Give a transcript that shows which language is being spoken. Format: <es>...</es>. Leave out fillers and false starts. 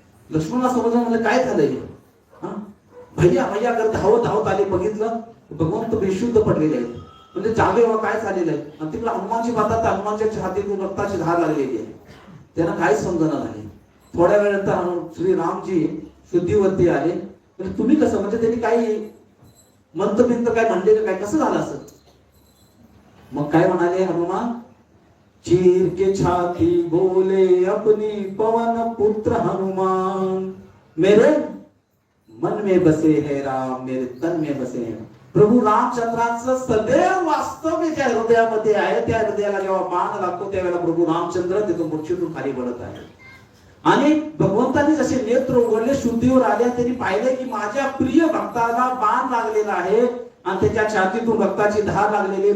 <mr>लक्ष्मणला समजलं म्हणजे काय झालंय भैया भैया करत धावत धावत आले बघितलं भगवंत बेशुद्ध पडलेले आहेत म्हणजे जागे काय झालेलं आहे आणि तिकडे हनुमानजी पाहतात हनुमानच्या छातीतून रक्ताची धार लागलेली आहे. त्यांना काय समजणं झाले. थोड्या वेळानंतर श्री रामजी शुद्धीवरती आले म्हणजे तुम्ही कसं म्हणजे त्यांनी काही मंत्रबिंत काय म्हणले काय कसं झालं असं. मग काय म्हणाले</mr> <hi>हनुमान चीर के छाती बोले अपनी पवन पुत्र हनुमान मेरे मन में बसे है राम मेरे तन में बसे है.</hi> <mr>प्रभू रामचंद्रांचं सदैव वास्तव्य त्या हृदयामध्ये आहे. त्या हृदयाला जेव्हा बाण लागतो त्यावेळेला प्रभू रामचंद्र तिथून मूर्छेतून खाली पडत आहे आणि भगवंतांनी जसे नेत्र उघडले शुद्धीवर आले त्यांनी पाहिले की माझ्या प्रिय भक्ताला बाण लागलेला आहे आणि त्याच्या छातीतून रक्ताची धार लागलेली.</mr>